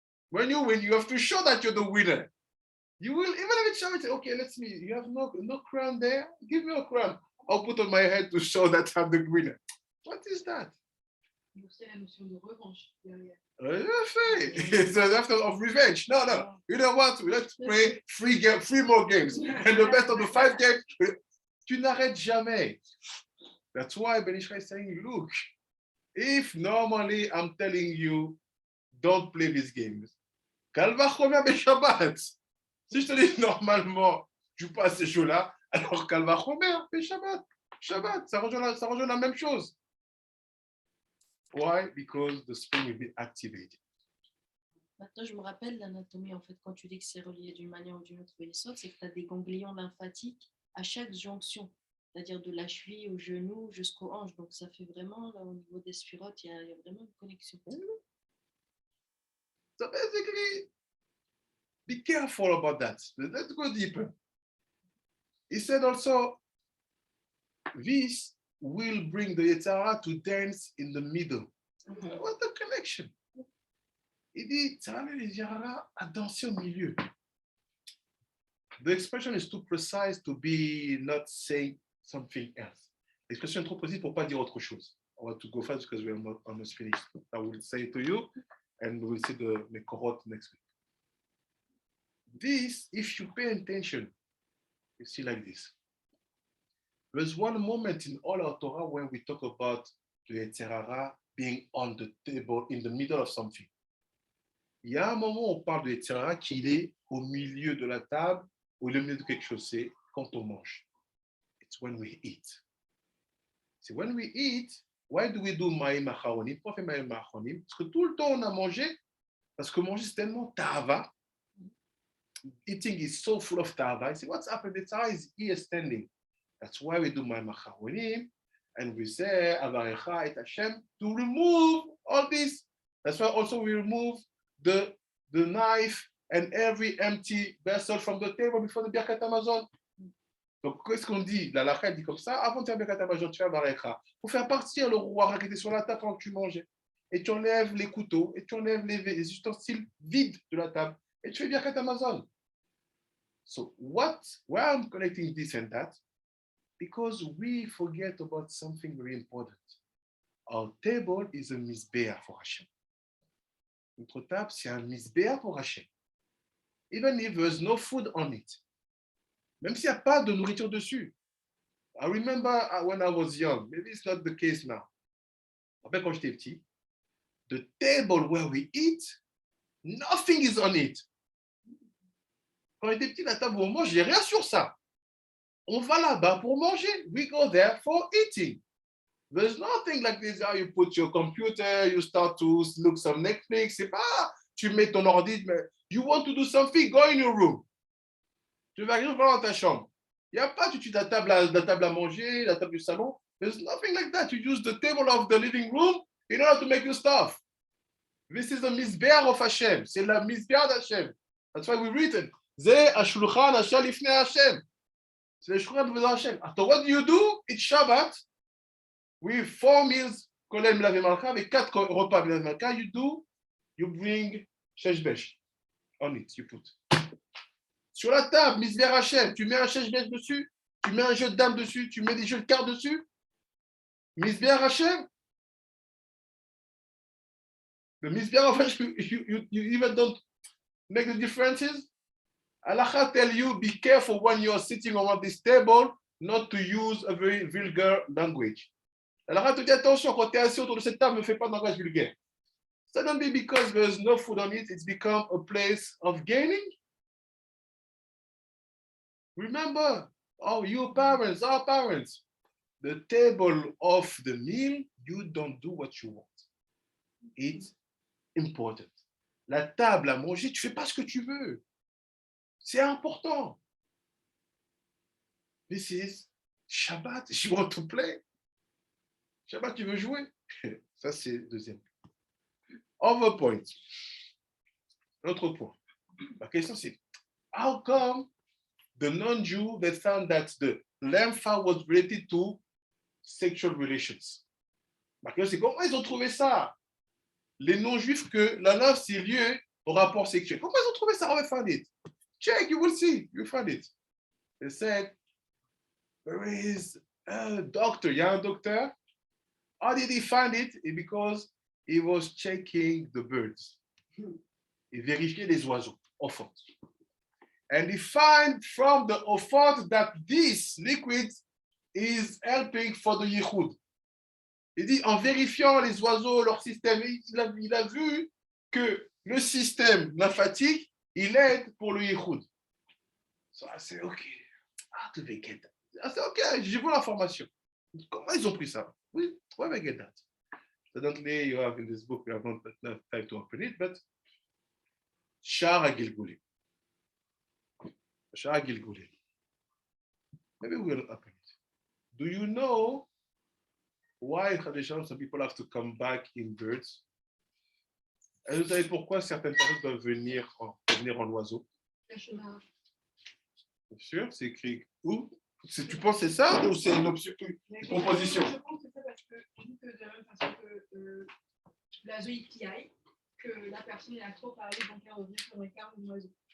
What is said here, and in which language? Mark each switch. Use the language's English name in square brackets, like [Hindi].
[English] When you win, you have to show that you're the winner. You will, even if it's showing, okay, let's see, you have no crown there? Give me a crown. I'll put on my head to show that I'm the winner. What is that? [French] Il y a aussi la notion de revanche derrière. [English] It's an after of revenge. No. You know what? Let's play 3 more games. And the best of the 5 games, [French] tu n'arrêtes jamais. [English] That's why Ben Ishra is saying, look, if normally I'm telling you, don't play these games, Kalva Chomer Shabbat. [French] Si je te dis normalement, joue pas à ces jeux-là, alors Kalva Chomer Shabbat. Shabbat, ça rejoint la même chose. [English] Why? Because the spleen will be activated. [French] Maintenant, je me rappelle l'anatomie, en fait, quand tu dis que c'est relié d'une manière ou d'une autre au yesod, c'est que tu as des ganglions lymphatiques à chaque jonction, c'est-à-dire de la cheville au genou jusqu'aux hanches. Donc, ça fait vraiment, là, au niveau des sphirotes, il y a vraiment une connexion. [English] So basically, be careful about that. Let's go deeper. He said also, this will bring the Yetzirah to dance in the middle. What's the connection? [French] Il dit, ça va les Yetzirah à danser au milieu. [English] The expression is too precise to be not saying something else. [French] L'expression est trop précise pour pas dire autre chose. [English] I want to go fast because we are almost finished. I will say it to you, and we will see the Mekorot next week. This, if you pay attention, you see like this. There's one moment in all our Torah when we talk about the Yetzirah being on the table in the middle of something. [French] Il y a un moment où on parle de Yetzirah qui est au milieu de la table ou au milieu de quelque chose, c'est quand on mange. [English] It's when we eat. [French] C'est [English] when we eat. Why do we do ma'im acharonim? [French] Pourquoi on fait ma'im acharonim? Parce que tout le temps on a mangé, parce que manger c'est tellement tava. [English] Eating is so full of tava. See what's happened? The tava is here standing. That's why we do ma'im acharonim. And we say, Avarecha et Hashem, to remove all this. That's why also we remove the knife and every empty vessel from the table before the Birkat Hamazon. [French] Donc, qu'est-ce qu'on dit? La lacha dit comme ça, avant de faire Birkat Hamazon, tu fais Avarecha. Pour faire partir le roi qui était sur la table quand tu mangeais. Et tu enlèves les couteaux, et tu enlèves les ustensiles vides de la table. Et tu fais Birkat Hamazon. [English] So, why I'm connecting this and that? Because we forget about something very important. Our table is a misbeah for Hashem. [French] Notre table, c'est un misbeah pour Hashem. [English] Even if there's no food on it. [French] Même s'il n'y a pas de nourriture dessus. [English] I remember when I was young, maybe it's not the case now. [French] Après, quand j'étais petit, [English] the table where we eat, nothing is on it. [French] Quand j'étais petit, la table où on mange, il n'y a rien sur ça. On va là-bas pour manger. [English] We go there for eating. There's nothing like this. How you put your computer, you start to look some Netflix. [French] C'est pas, tu mets ton ordi, mais [English] you want to do something, go in your room. [French] Tu vas rien faire dans ta chambre. Il n'y a pas tout de suite la table à manger, la table du salon. [English] There's nothing like that. You use the table of the living room in order to make your stuff. This is the mizbeach of Hashem. [French] C'est la mizbeach d'Hashem. [English] That's why we written. [Hebrew] Ze ashulchan asher lifnei Hashem. [French] C'est le shulchan de Hashem. [English] So what do? It's Shabbat. With 4 meals, kolel milav malcha, [French] avec 4 repas [English] milav malcha, you bring sheshbesh on it, you put. [French] Sur la table, misber Hashem, tu mets un sheshbesh dessus, tu mets un jeu de dames dessus, tu mets des jeux de cartes dessus. Misber Hashem. [English] The misber of Hashem, you even don't make the differences. Allah tell you, be careful when you are sitting around this table, not to use a very vulgar language. [French] Allah te dit attention, quand tu es assis autour de cette table, ne fais pas de langage vulgaire. [English] Suddenly, because there's no food on it, it's become a place of gaining. Remember, our parents, the table of the meal, you don't do what you want. It's important. [French] La table à manger, tu fais pas ce que tu veux. C'est important. [English] This is Shabbat. You want to play? [French] Shabbat, tu veux jouer? Ça, c'est le deuxième. [English] Other point. [French] L'autre point. La question, c'est [English] how come the non-Jew they found that the lympha was related to sexual relations? [French] La question, c'est comment ils ont trouvé ça? Les non-juifs que la lymphe, c'est lié au rapport sexuel. Comment ils ont trouvé ça? [English] How they found it? Check, you will see. You find it. They said, there is a doctor. [French] Il y a un docteur. [English] How did he find it? Because he was checking the birds. [French] Il vérifiait les oiseaux, enfants. [English] And he find from the offense that this liquid is helping for the yichud. [French] Il dit, en vérifiant les oiseaux, leur système, il a vu que le système lymphatique, il aide pour le yichud. [English] So I said, okay, how do they get that? I said, okay, [French] j'ai vu l'information. Comment ils ont pris ça? [English] Oui, where they get that? Suddenly, you have in this book, we have not enough time to open it, but Shar HaGilgulim. Shar HaGilgulim. Maybe we'll open it. Do you know why traditionally some people have to come back in birds? [French] Et vous savez pourquoi certaines personnes doivent venir en oiseau? Bien sûr, c'est écrit où? Tu penses que c'est ça ou c'est une option, une composition? Je pense que c'est ça parce que vu que de la même façon que l'oiseau il piaille, que la personne il a trop parlé, donc elle revient sur le quart de l'oiseau.